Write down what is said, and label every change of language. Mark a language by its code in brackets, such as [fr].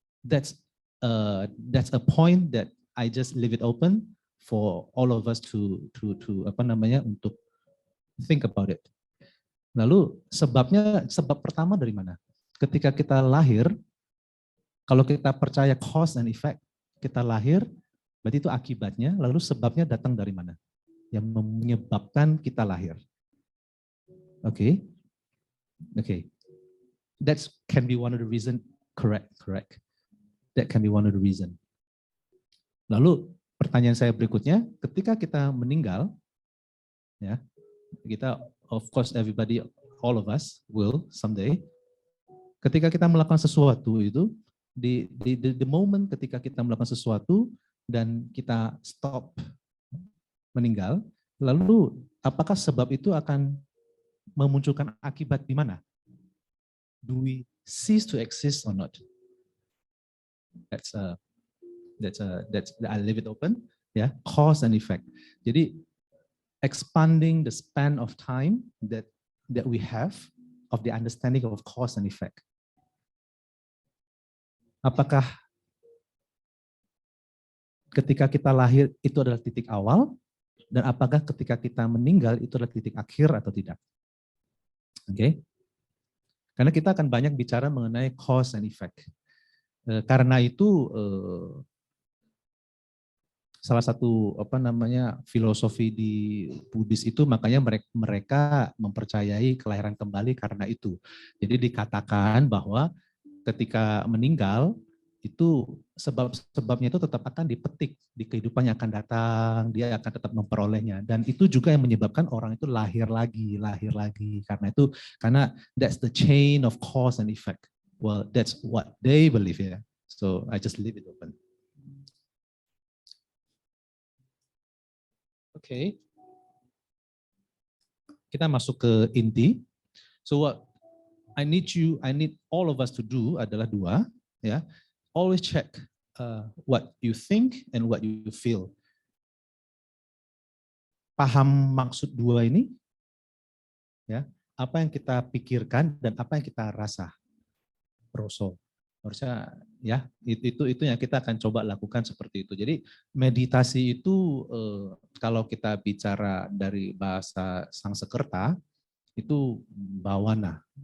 [en] That's a point that I just leave it open for all of us to untuk think about it. [id] Lalu sebab pertama dari mana? Ketika kita lahir, kalau kita percaya cause and effect, kita lahir, berarti itu akibatnya, lalu sebabnya datang dari mana? Yang menyebabkan kita lahir. Oke. [en] That can be one of the reason. Correct. That can be one of the reason. [id] Lalu pertanyaan saya berikutnya, ketika kita meninggal, ya, kita [en] of course everybody, all of us will someday. [id] Ketika kita melakukan sesuatu itu, [en] the moment [id] ketika kita melakukan sesuatu dan kita stop meninggal, lalu apakah sebab itu akan memunculkan akibat di mana? [en] Do we cease to exist or not? That's I leave it open, ya, cause and effect. Jadi expanding the span of time that we have of the understanding of cause and effect. [id] Apakah ketika kita lahir itu adalah titik awal, dan apakah ketika kita meninggal itu adalah titik akhir atau tidak? Oke. Karena kita akan banyak bicara mengenai cause and effect. Karena itu salah satu filosofi di Buddhis itu, makanya mereka mempercayai kelahiran kembali karena itu. Jadi dikatakan bahwa ketika meninggal itu sebabnya itu tetap akan dipetik di kehidupan yang akan datang, dia akan tetap memperolehnya, dan itu juga yang menyebabkan orang itu lahir lagi karena [en] that's the chain of cause and effect. Well, that's what they believe ya. So I just leave it open. Okay. [id] Kita masuk ke inti. [en] So what I need all of us to do adalah 2, ya. Always check what you think and what you feel. [id] Paham maksud 2 ini? Ya, apa yang kita pikirkan dan apa yang kita rasa. Proso. Harusnya ya, itu yang kita akan coba lakukan seperti itu. Jadi meditasi itu kalau kita bicara dari bahasa Sanskerta itu bhavana.